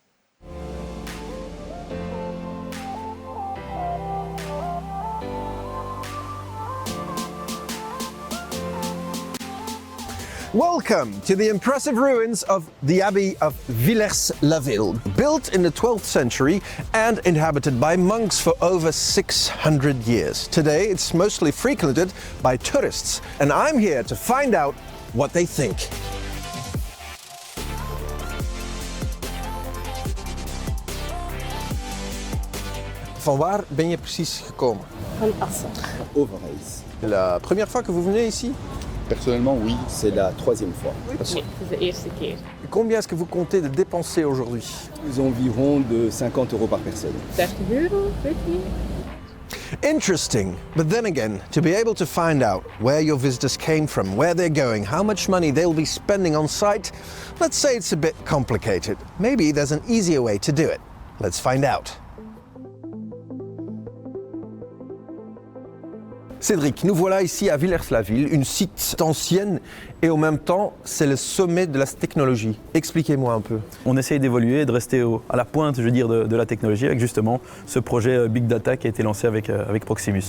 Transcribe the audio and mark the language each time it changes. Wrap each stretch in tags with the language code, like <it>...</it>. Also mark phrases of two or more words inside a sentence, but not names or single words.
<en>Welcome to the impressive ruins of the Abbey of Villers-la-Ville, built in the 12th century and inhabited by monks for over 600 years. Today, it's mostly frequented by tourists, and I'm here to find out what they think.</en> <nl>Van waar ben je precies gekomen? Van Assen. Overijs.</nl> <fr>La première fois que vous venez ici? Personnellement, oui, c'est la 3e fois.</fr> <nl>Nee, het is de eerste keer.</nl> <fr>Combien est-ce que vous comptez de dépenser aujourd'hui? Environ de 50 € par personne.</fr> <nl>30 euro, weet ik niet.</nl> <en>Interesting, but then again, to be able to find out where your visitors came from, where they're going, how much money they'll be spending on site, let's say it's a bit complicated. Maybe there's an easier way to do it. Let's find out.</en> <fr>Cédric, nous voilà ici à Villers-la-Ville, une site ancienne et en même temps, c'est le sommet de la technologie. Expliquez-moi un peu. On essaye d'évoluer, de rester à la pointe, je veux dire, de la technologie avec justement ce projet Big Data qui a été lancé avec Proximus.</fr>